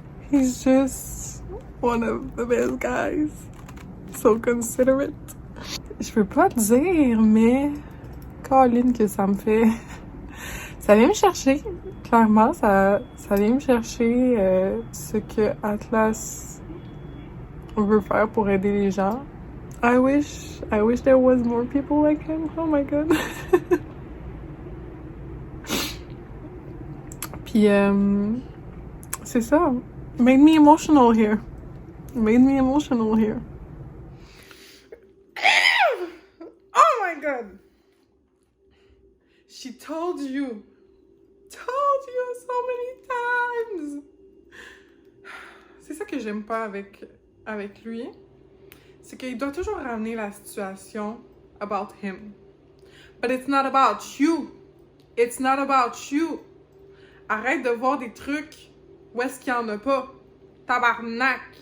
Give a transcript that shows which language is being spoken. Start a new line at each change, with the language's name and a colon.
English: He's just one of the best guys. So considerate.
French: Je peux pas te dire, mais Colin, que ça me fait. Ça vient me chercher. Clairement, ça vient me chercher ce que Atlas veut faire pour aider les gens.
English: I wish there was more people like him. Oh my god.
French: Puis c'est ça.
English: Made me emotional here. Made me emotional here. Oh my god. She told you so many times.
French: C'est ça que j'aime pas avec lui. C'est qu'il doit toujours ramener la situation
English: about him. But it's not about you. It's not about you.
French: Arrête de voir des trucs où est-ce qu'il y en a pas. Tabarnak.